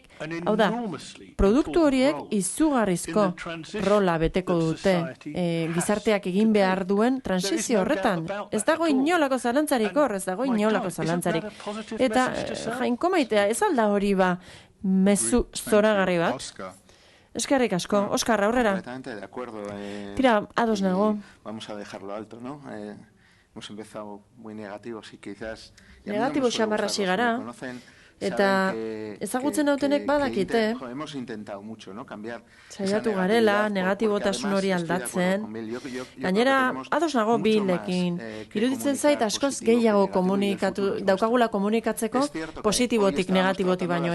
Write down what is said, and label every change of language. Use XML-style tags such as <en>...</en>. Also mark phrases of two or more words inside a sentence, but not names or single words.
<eu>Hau da, produktu horiek izugarrizko rola beteko dute gizarteak egin behar duen transizio horretan. Ez dago inolako zalantzarik hor, ez dago inolako zalantzarik. Eta Jainko Maitea, ez alda hori mezu zoragarri bat? Eskerrik asko. Oskar, aurrera. Tira, ados nago.</eu> <es>Vamos a dejarlo alto, ¿no? Hemos empezado muy negativos y quizás...</es> <eu>Negatibo xamarra sigara. Eta ezagutzen dautenek badakite. Saiatu garela, negatibotasun hori aldatzen. Gainera, ados nago bilekin. Iruditzen zait askoz gehiago daukagula komunikatzeko positibotik negatibotik baino.</eu>